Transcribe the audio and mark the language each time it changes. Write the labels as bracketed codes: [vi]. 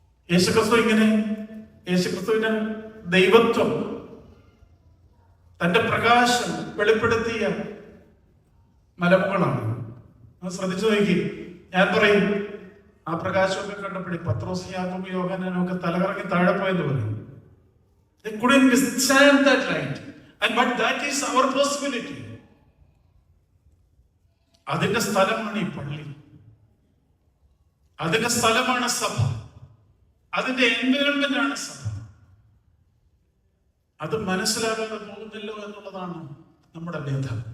[ml] യേശുക്രിസ്തുവിന്റെ ദൈവത്വം, തന്റെ പ്രകാശം വെളിപ്പെടുത്തിയ മലമുകളാണ്. അത് ശ്രദ്ധിച്ചു നോക്കി. ഞാൻ പറയും, ആ പ്രകാശമൊക്കെ കണ്ടപ്പോഴേ പത്രോസ്, യാക്കോബ്, യോഹന്നാനൊക്കെ തലകറങ്ങി താഴെ പോയെന്ന് പറയും. [en] They couldn't withstand that light. But that is our possibility. [ml] അതിന്റെ സ്ഥലമാണ് ഈ പള്ളി, അതിന്റെ സ്ഥലമാണ് സഭ, അതിന്റെ എൻവയറൺമെന്റ് ആണ് സഭ. അത് മനസ്സിലാകാതെ പോകുന്നില്ലോ എന്നുള്ളതാണ് നമ്മുടെ വ്യഥ.